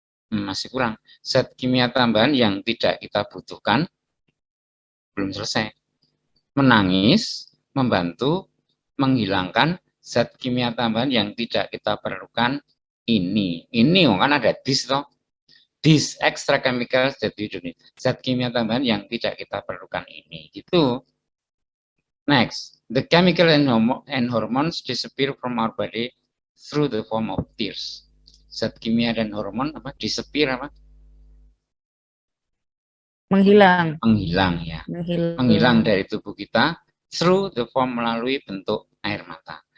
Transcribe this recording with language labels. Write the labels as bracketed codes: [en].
[id] Masih kurang. Zat kimia tambahan yang tidak kita butuhkan. Belum selesai. Menangis membantu menghilangkan zat kimia tambahan yang tidak kita perlukan ini kan ada [en] this [id] toh. [en] These extra chemicals that we don't need. [id] Zat kimia tambahan yang tidak kita perlukan ini gitu. [en] Next, the chemical and hormones disappear from our body through the form of tears. [id] Zat kimia dan hormon disappear menghilang ya. Menghilang dari tubuh kita [en] through the form, [id] melalui bentuk air mata.